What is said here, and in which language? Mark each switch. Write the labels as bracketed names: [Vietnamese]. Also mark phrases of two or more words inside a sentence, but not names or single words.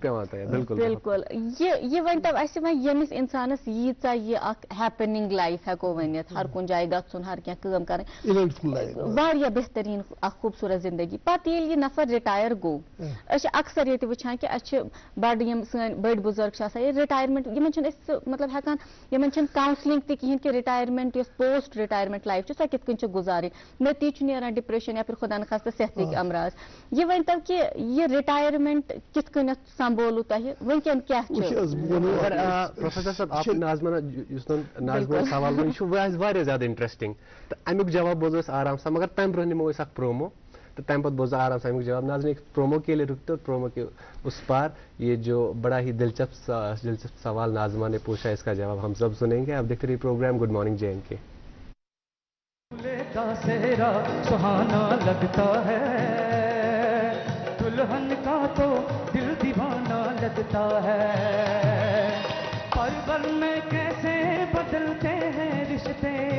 [Kashmiri] बिल्कुल यह वन तो यमिस इंसानस यीचा यह [English] happening life [Kashmiri] हेको ونت ہر کن جائے گھن ہر کی کام کر [English] eventful life. [Kashmiri] واریاہ بہترین اخ خوبصورت زندگی پتہ ییٚلہِ یہِ نفر رِٹایر گوٚو أسۍ چھِ اکثر ییٚتہِ وٕچھان کہِ اَسہِ چھِ بَڑٕ یِم سٲنۍ بٔڑۍ بُزرگ چھِ آسان ییٚلہِ رِٹایرمنٹ یِمن چھِنہٕ أسۍ مطلب ہٮ۪کان یِمن چھِنہٕ کاونسلِنگ تہِ کِہیٖنۍ کہِ رِٹایرمنٹ یۄس [English] post retirement life [Kashmiri] چھِ سۄ کِتھ کٔنۍ چھِ گُزارٕنۍ نٔتیٖجہٕ چھُ نیران ڈِپریشن یا پھر [Urdu] خۄدا نخواستہ [Kashmiri] صحتٕکۍ امراض یہِ ؤنۍتو کہِ یہِ رِٹایرمنٹ کِتھ کٔنٮ۪تھ سمبولوٕ تۄہہِ وٕنکٮ۪ن کیاہ چھُ پروفیسر صاحب آپ ناظمہ یُس ناظمہ سوال وۄنۍ چھُ واریاہ زیادٕ انٹرسٹنگ تہٕ امیُک جواب بوزو أسۍ آرام سان مگر تمہِ برونٛہہ نِمو أسۍ اکھ پرومو تو تمہِ پتہٕ بوزو [Urdu] آرام سے [Kashmiri] امیُک جواب [Urdu] ناظرین ایک پرومو کے لیے رکتے اور پرومو کے اس پار یہ جو بڑا ہی دلچسپ سوال ناظمہ نے پوچھا اس کا جواب ہم سب سنیں گے. آپ دیکھتے رہیے پروگرام گڈ مارننگ جے اینڈ کے. کا سہرا سہانا لگتا ہے دلہن کا تو دل دیوانہ لگتا ہے پل پل میں کیسے بدلتے ہیں رشتے